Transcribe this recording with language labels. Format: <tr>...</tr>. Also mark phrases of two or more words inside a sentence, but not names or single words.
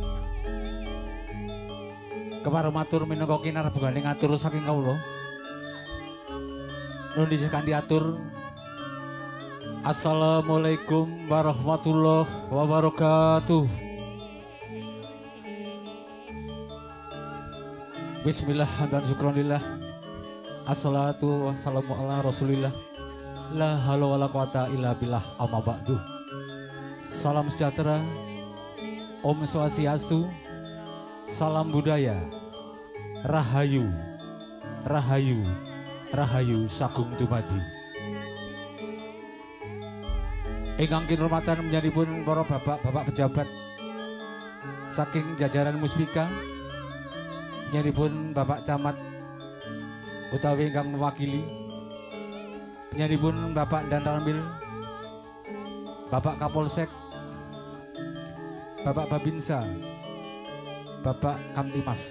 <jv>Kepareng matur minangka kinarepane ngatur saking kawula. Nuwun inggih kanthi atur.</jv> <ar>السلام عليكم ورحمة الله وبركاته. Bismillah dan syukronillah. الصلاة والسلام على رسول الله. لا حول ولا قوة إلا بالله أما بعد.</ar> <id>Salam sejahtera,</id> <ban>Om Swastiastu,</ban> <id>salam budaya,</id> <jv>rahayu, rahayu, rahayu sagung dumadi. Ingkang kinurmatan menjadipun para bapak-bapak pejabat saking jajaran Muspika, menjadipun Bapak Camat utawi ingkang mewakili, menjadipun Bapak Dan Ramil, Bapak Kapolsek, Bapak Babinsa, Bapak Kamtimas.</jv>